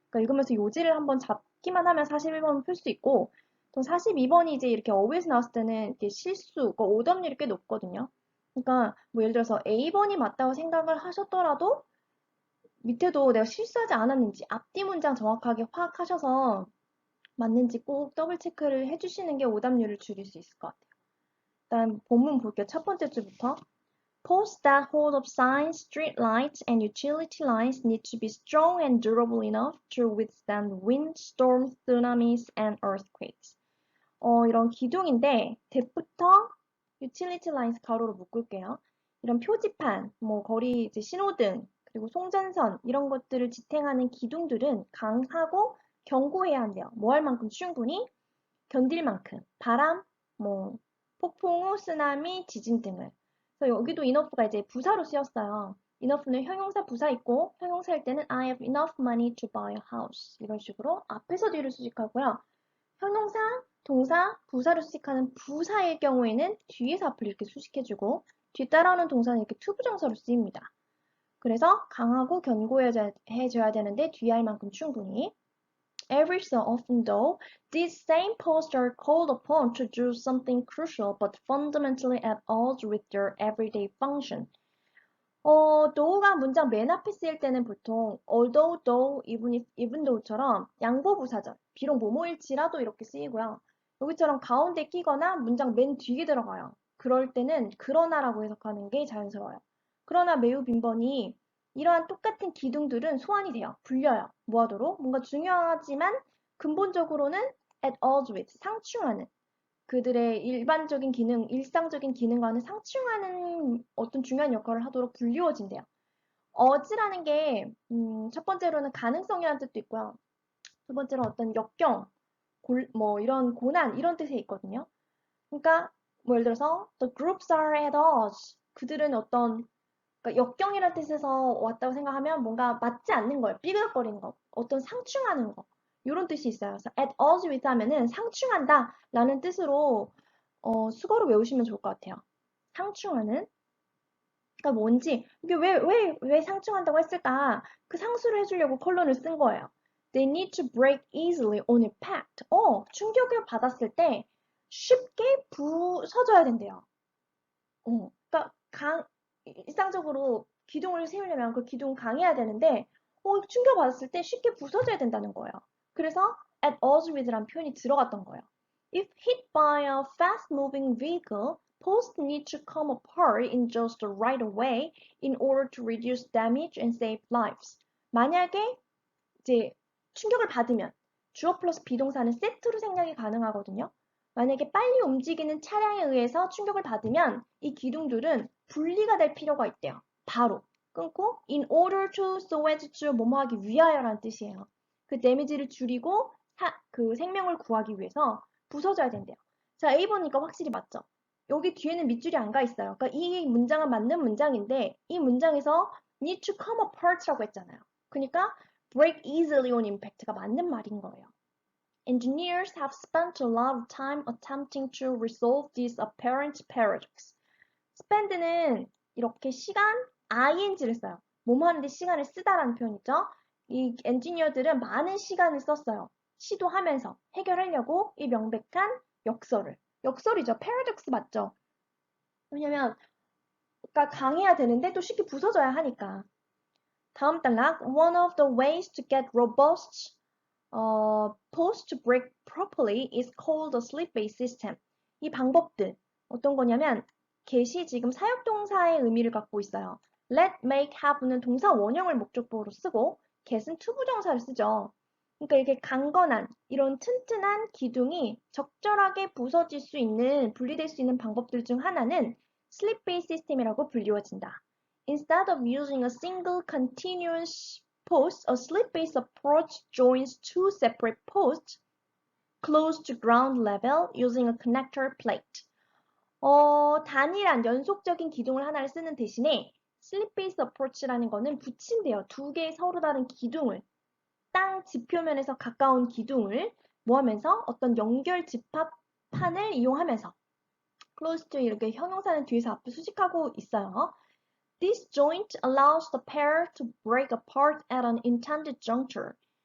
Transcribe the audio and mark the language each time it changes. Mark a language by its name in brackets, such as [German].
[Korean] 그러니까 읽으면서 요지를 한번 잡기만 하면 41번은 풀 수 있고, 또 42번이 이제 이렇게 어휘에서 나왔을 때는 이렇게 실수, 그러니까 오답률이 꽤 높거든요. 그러니까 뭐 예를 들어서 A번이 맞다고 생각을 하셨더라도 밑에도 내가 실수하지 않았는지 앞뒤 문장 정확하게 파악하셔서 맞는지 꼭 더블 체크를 해주시는 게 오답률을 줄일 수 있을 것 같아요. 일단 본문 볼게요. 첫 번째 줄부터. [English] Poles that hold up signs, street lights, and utility lines need to be strong and durable enough to withstand wind, storms, tsunamis, and earthquakes. [Korean] 이런 기둥인데 대부터 utility lines 가로로 묶을게요. 이런 표지판, 뭐 거리 이제 신호등, 그리고 송전선 이런 것들을 지탱하는 기둥들은 강하고 견고해야 한대요. 뭐 할 만큼 충분히 견딜 만큼 바람, 뭐 폭풍 우, 쓰나미, 지진 등을. 그래서 여기도 enough가 이제 부사로 쓰였어요. enough는 형용사 부사 있고 형용사일 때는 [English] I have enough money to buy a house [Korean] 이런 식으로 앞에서 뒤를 수식하고요. 형용사, 동사, 부사로 수식하는 부사의 경우에는 뒤에서 앞을 이렇게 수식해주고 뒤 따라오는 동사는 이렇게 투부정사로 쓰입니다. 그래서 강하고 견고해져야 되는데 뒤에 할 만큼 충분히. [English] Every so often, though, these same posts are called upon to do something crucial but fundamentally at odds with their everyday function. [Korean] though가 문장 맨 앞에 쓰일 때는 보통 although, though, even though처럼 양보부사절, 비록 뭐뭐일지라도 이렇게 쓰이고요. 여기처럼 가운데 끼거나 문장 맨 뒤에 들어가요. 그럴 때는 그러나라고 해석하는 게 자연스러워요. 그러나 매우 빈번히 이러한 똑같은 기둥들은 소환이 돼요. 불려요. 뭐하도록? 뭔가 중요하지만 근본적으로는 at odds with, 상충하는 그들의 일반적인 기능, 일상적인 기능과는 상충하는 어떤 중요한 역할을 하도록 불리워진대요. 어지라는 게, 첫 번째로는 가능성이라는 뜻도 있고요. 두 번째로 어떤 역경, 뭐 이런 고난, 이런 뜻에 있거든요. 그러니까, 뭐 예를 들어서, [English] the groups are at odds. [Korean] 그들은 그러니까 역경이라는 뜻에서 왔다고 생각하면 뭔가 맞지 않는 거예요. 삐그덕거리는 거. 어떤 상충하는 거. 이런 뜻이 있어요. 그래서 at odds with 하면은 상충한다 라는 뜻으로 수거로 외우시면 좋을 것 같아요. 상충하는. 그러니까 뭔지, 이게 왜 상충한다고 했을까? 그 상수를 해주려고 컬론을 쓴 거예요. [English] They need to break easily on impact. [Korean] 충격을 받았을 때 쉽게 부서져야 된대요. 그러니까 일상적으로 기둥을 세우려면 그 기둥 강해야 되는데, 충격받았을 때 쉽게 부서져야 된다는 거예요. 그래서 at odds with라는 표현이 들어갔던 거예요. [English] If hit by a fast-moving vehicle, posts need to come apart in just the right way in order to reduce damage and save lives. [Korean] 만약에 이제 충격을 받으면 주어 플러스 비동사는 세트로 생략이 가능하거든요. 만약에 빨리 움직이는 차량에 의해서 충격을 받으면 이 기둥들은 분리가 될 필요가 있대요. 바로 끊고 in order to so as to 뭐뭐 하기 위하여라는 뜻이에요. 그 데미지를 줄이고 그 생명을 구하기 위해서 부서져야 된대요. 자, A번이니까 확실히 맞죠? 여기 뒤에는 밑줄이 안 가 있어요. 그러니까 이 문장은 맞는 문장인데 이 문장에서 [English] need to come apart [Korean] 라고 했잖아요. 그러니까 [English] break easily on impact [Korean] 가 맞는 말인 거예요. [English] Engineers have spent a lot of time attempting to resolve this apparent paradox. [Korean] spend는 이렇게 시간, ing를 써요. 뭐뭐 하는데 시간을 쓰다라는 표현이죠. 이 엔지니어들은 많은 시간을 썼어요. 시도하면서 해결하려고 이 명백한 역설이죠. 패러독스 맞죠? 왜냐면 그러니까 강해야 되는데 또 쉽게 부서져야 하니까. 다음 단락. [English] One of the ways to get robust posts to break properly is called the slip-based system. [Korean] 이 방법들 어떤 거냐면 get이 지금 사역동사의 의미를 갖고 있어요. let, make, have는 동사 원형을 목적보로 쓰고 get은 투부정사를 쓰죠. 그러니까 이렇게 강건한 이런 튼튼한 기둥이 적절하게 부서질 수 있는 분리될 수 있는 방법들 중 하나는 slip-based system이라고 불리워진다. [English] Instead of using a single continuous post, a slip-based approach joins two separate posts close to ground level using a connector plate. [Korean] 단일한 연속적인 기둥을 하나를 쓰는 대신에 slip-based approach라는 거는 붙인대요. 두 개의 서로 다른 기둥을 땅 지표면에서 가까운 기둥을 뭐 하면서 어떤 연결 집합판을 이용하면서 close to 이렇게 형용사는 뒤에서 앞에 수식하고 있어요. [English] This joint allows the pair to break apart at an intended juncture.